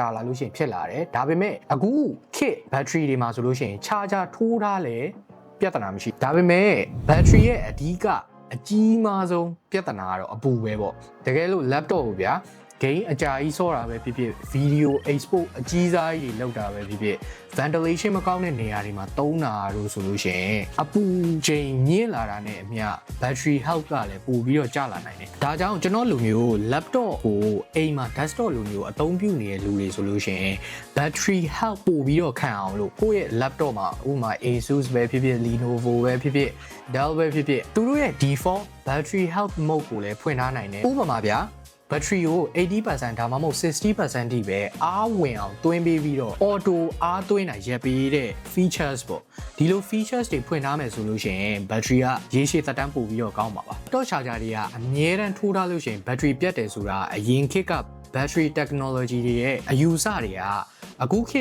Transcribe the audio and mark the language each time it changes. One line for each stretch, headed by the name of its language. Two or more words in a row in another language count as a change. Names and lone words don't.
Burmese: လာလို့ရှိရင်ဖြစ်လာတယ်ဒါပေမဲ့အခုခေတ် battery တွေမှာဆိုလို့ရှိရင် charger ထိုးထားလဲပြဿနာမရှိဒါပေမဲ့ battery ရဲ့အဓိကအကြီးမားဆုံးပြဿနာကတော့အပူပဲပေါ့တကယ်လို့ laptop ကိုဗျာgame အကြာကြီးဆော့တာပဲဖြစ်ဖြစ်
English: video export
Burmese: အကြီးစားကြီးတွေလောက်တာပဲဖြစ်ဖြစ် ventilation မကောင်းတဲ့နေရာတွေမှာသုံးတာလို့ဆိုလို့ရှိရင်အပူချိန်မြင့်လာတာနဲ့အမျှ
English: battery health
Burmese: ကလည်းပိုပြီးတော့ကျလာနိုင်တယ်ဒါကြောင့်ကျွန်တော်လူ မျိုး laptop ကိုအိမ်မှာ desktop လိုမျိုးအသုံးပြုနေတဲ့လူတွေဆိုလို့ရှိရင်
English: battery health
Burmese: ပိုပြီးတော့ခံအောင်လို့ကိုယ့်ရဲ့ laptop မှာဥပမာ Asus ပဲဖြစ်ဖြစ် Lenovo ပဲဖြစ်ဖြစ် Dell ပဲဖြစ်ဖြစ်သူတို့ရဲ့
English: default battery health mode
Burmese: ကိုလည်းဖွင့်ထားနိုင်တယ်ဥပမာဗျာbattery ကို 80% ဒါမှမဟုတ် 60% ထိပဲအားဝင်အောင်သွင်းပေးပြီးတော့ auto အားသွင်းတာရပ်ပေးတဲ့ features ပေါ့ဒီလို features တွေဖွင့်ထားမယ်ဆိုလို့ရှိရင် battery ကရေရှည်သက်တမ်းပိုပြီးတော့ကောင်းပါပါ
English: laptop charger
Burmese: တွေကအမြဲတမ်းထိုးထားလို့ရှိရင် battery ပြတ်တယ်ဆိုတာအရင်ခေတ်က
English: battery technology
Burmese: တွေရဲ့အယူအဆတွေကအခုခေ